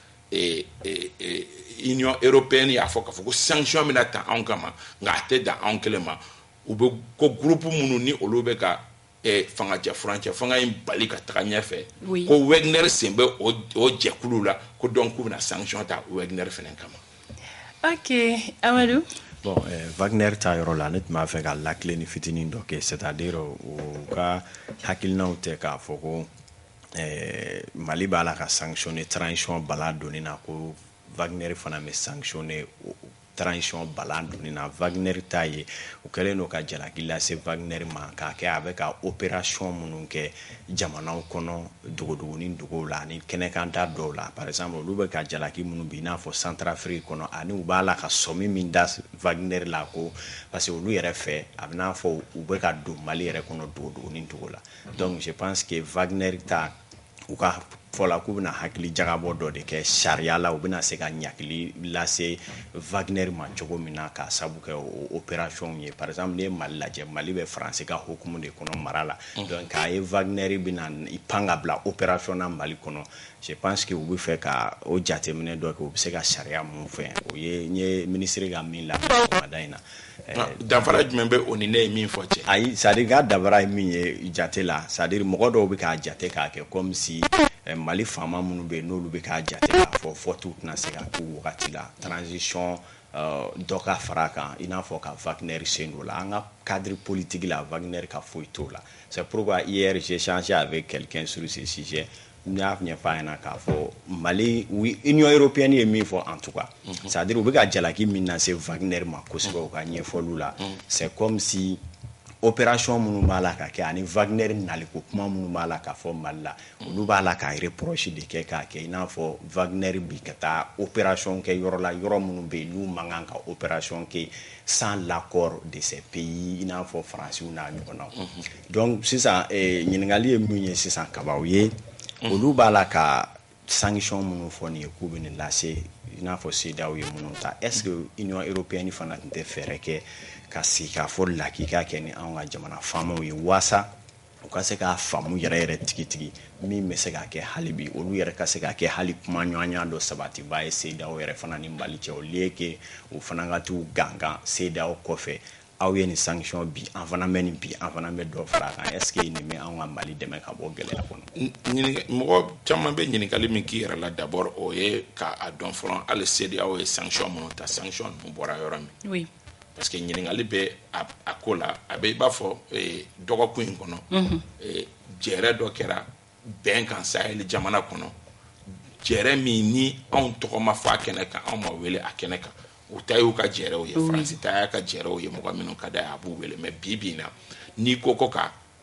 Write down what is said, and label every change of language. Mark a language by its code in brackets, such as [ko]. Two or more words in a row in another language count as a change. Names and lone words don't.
[bm] Union européenne y'a fɔ k'a fɔ ko sanction bɛna ta anw kama nka a tɛ dan anw kelen ma u bɛ ko groupe minnu ni olu bɛ ka fangacɛ furancɛ fanga in bali ka taga ɲɛfɛ ko Wagner sen bɛ o jɛkulu la ko donc k'u bɛna sanction ta Wagner fana kama. Ok Amadou. Bon, Wagner ta yɔrɔ la ne tun b'a fɛ ka lakile ni fitinin dɔ kɛ [fr] c'est-à-dire [bm] u ka hakilinaw tɛ k'a fɔ ko Mali b'a la ka sanctionner transition bala donni na ko Wagner fana bɛ sanctionner transition bala donni na Wagner ta ye u kɛlen don ka jalaki lase Wagner ma k'a kɛ a bɛ ka opération minnu kɛ jamanaw kɔnɔ dogodogo ni duguw la ani kɛnɛkanta dɔw la [fr] par exemple [bm] olu bɛ ka jalaki minnu bi i n'a fɔ Centrafrique kɔnɔ ani u b'a la ka sɔmi min da Wagner la ko [fr] parce que [bm] olu yɛrɛ fɛ a bɛ n'a fɔ u bɛ ka don Mali yɛrɛ kɔnɔ dogodogo ni dugu la [fr] donc je pense que [bm] Wagner ta u ka fɔla k'u bɛna hakili jagabɔ dɔ de kɛ sariya la u bɛna se ka ɲakili lase Wagner ma cogo min na k'a sabu kɛ o opération ye [fr] par exemple [bm] ne ye Mali lajɛ Mali bɛ Faransi ka hukumu de kɔnɔ mara la donc a ye Wagner bɛna i pan ka bila opération na Mali kɔnɔ [fr] je pense que [bm] u bɛ fɛ ka o jateminɛ dɔ kɛ u bɛ se ka sariya mun fɛ o ye n ye ministre ka min la mada in na danfara jumɛn bɛ o ni ne ye min fɔ cɛ ayi [fr] c'est-à-dire [bm] ka dabara ye min ye jate la [fr] c'est-à-dire [bm] mɔgɔ dɔw bɛ k'a jate k'a kɛ [fr] comme si [bm] Mali faama minnu bɛ yen n'olu bɛ k'a jate k'a fɔ fɔtiw tɛna se ka k'u wagati la transition dɔ ka fara kan i n'a fɔ ka Wagner sen don la an ka [fr] cadre politique [bm] la Wagner ka foyi t'o la [fr] c'est pourquoi hier j'ai échangé avec quelqu'un sur ce sujet [bm] n y'a ɲɛfɔ a ɲɛna k'a fɔ Mali Union européenne ye min fɔ [fr] en tout cas c'est-à-dire [bm] u bɛ ka jalaki min na se Wagner ma kosɛbɛ u ka ɲɛfɔliw la [fr] c'est comme si [bm] opération minnu b'a la ka kɛ ani Wagner naliko kuma minnu b'a la ka fɔ Mali la olu b'a la ka reproche de kɛ k'a kɛ i n'a fɔ Wagner bi ka taa opération kɛ yɔrɔ la yɔrɔ minnu bɛ yen n'u man kan ka opération kɛ [fr] sans l'accord de ces pays [bm] i n'a fɔ Faransi n'a ɲɔgɔnnaw donc sisan ɲininkali ye min ye sisan kaba o ye olu b'a la ka sanction minnu fɔ nin ye k'u bɛ nin lase i n'a fɔ CEDEAO ye minnu ta [fr] est-ce que [bm] Union européenne fana tun tɛ fɛɛrɛ kɛ ka sigi k'a fɔ lakika kɛ ni anw ka jamana faamaw ye waasa u ka se k'a faamu yɛrɛ tigitigi min bɛ se ka kɛ hali bi olu yɛrɛ ka se ka kɛ hali kuma ɲɔgɔnya dɔ sabatiba ye CEDEAO yɛrɛ fana ni Mali cɛ [fr] au lieu que [bm] u fana ka t'u gangan CEDEAO kɔfɛ aw ye ni sanction bi an fana bɛ nin bi an fana bɛ dɔ fara a kan [fr] est-ce que [bm] nin bɛ anw ka Mali dɛmɛ ka bɔ gɛlɛya kɔnɔ mɔgɔ caman bɛ ɲininkali min k'i yɛrɛ la d'abord o ye k'a dɔn fɔlɔ hali CEDEAO ye sanction minnu ta sanction ninnu bɔra yɔrɔ min parce que ɲininkali bɛ a ko la a bɛ i b'a fɔ dɔgɔkun in kɔnɔ jɛrɛ dɔ kɛra bɛn kan Sahel jamana kɔnɔ jɛrɛ min ni anw tɔgɔ ma fɔ a kɛnɛ kan anw ma wele a kɛnɛ kan u ta y'u ka jɛrɛw ye Faransi ta y'a ka jɛrɛw ye mɔgɔ minnu ka d'a ye a b'u wele mais bi bi in na n'i ko ka